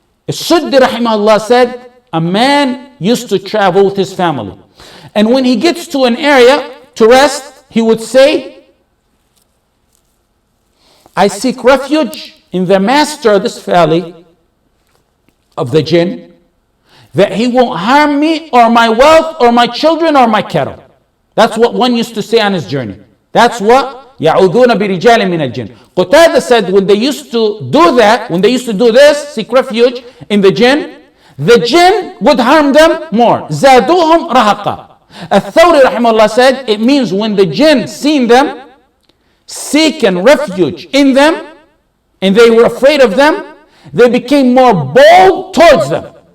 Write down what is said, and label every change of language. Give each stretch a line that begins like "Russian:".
English: As-Suddi rahimahullah said, a man used to travel with his family, and when he gets to an area to rest, he would say, I seek refuge in the master of this valley of the jinn, that he won't harm me or my wealth or my children or my cattle. That's what one used to say on his journey. That's what
Arabic: يَعُوذُونَ بِرِجَالٍ مِنَ الْجِنِّ.
English: Qutadah said when they used to do that, when they used to do this, seek refuge in the jinn would harm them more.
Arabic: زَادُوهُمْ رَهَقًا.
English: Al-Thawri rahimahullah said it means when the jinn seen them, seeking refuge in them, and they were afraid of them, they became more bold towards them.